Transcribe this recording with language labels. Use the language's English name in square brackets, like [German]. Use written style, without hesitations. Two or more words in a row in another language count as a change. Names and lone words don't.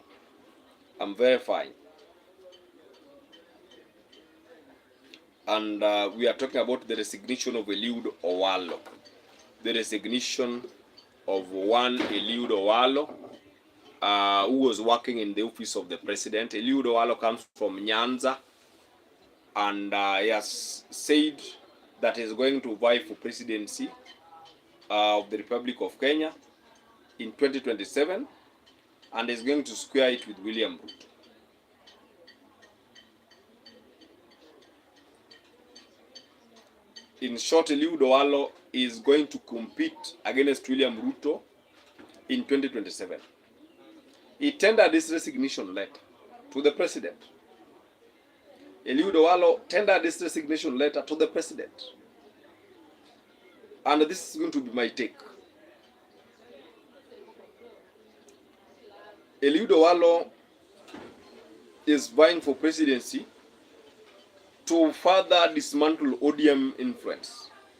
[English] And we are talking about the resignation of Eliud Owalo. The resignation of one Eliud Owalo, who was working in the office of the president. Eliud Owalo comes from Nyanza, and he has said that he is going to vie for presidency of the Republic of Kenya in 2027, and is going to square it with William Ruto. In short, Eliud Owalo is going to compete against William Ruto in 2027. He tendered this resignation letter to the president. Eliud Owalo tendered this resignation letter to the president. And this is going to be my take. Eliud Owalo is vying for presidency to further dismantle ODM influence.